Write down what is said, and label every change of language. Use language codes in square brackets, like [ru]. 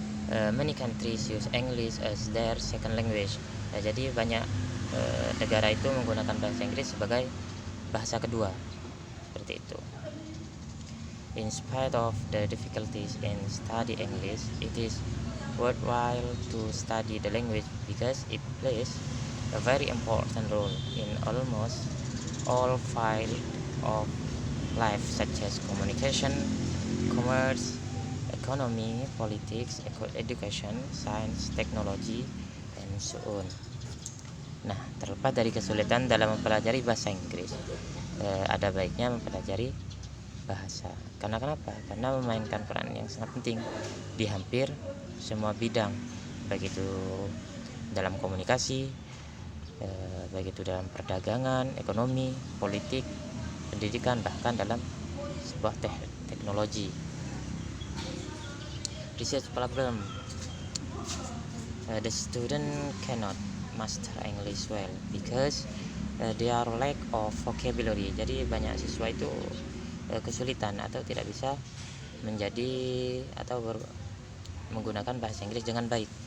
[en] Many countries use English as their second language. [id] Jadi banyak negara itu menggunakan bahasa Inggris sebagai bahasa kedua, seperti itu. [en] In spite of the difficulties in study English, it is worthwhile to study the language because it plays a very important role in almost all fields of life, such as communication, commerce, economy, politics, education, science, technology, and so on. [id] Nah, terlepas dari kesulitan dalam mempelajari bahasa Inggris, ada baiknya mempelajari bahasa. Karena kenapa? Karena memainkan peran yang sangat penting di hampir semua bidang, baik itu dalam komunikasi, baik itu dalam perdagangan, ekonomi, politik, pendidikan, bahkan dalam sebuah teknologi. [en] Research problem: the student cannot master English well because there are lack of vocabulary. [id] Jadi banyak siswa itu kesulitan atau tidak bisa menjadi atau menggunakan bahasa Inggris dengan baik.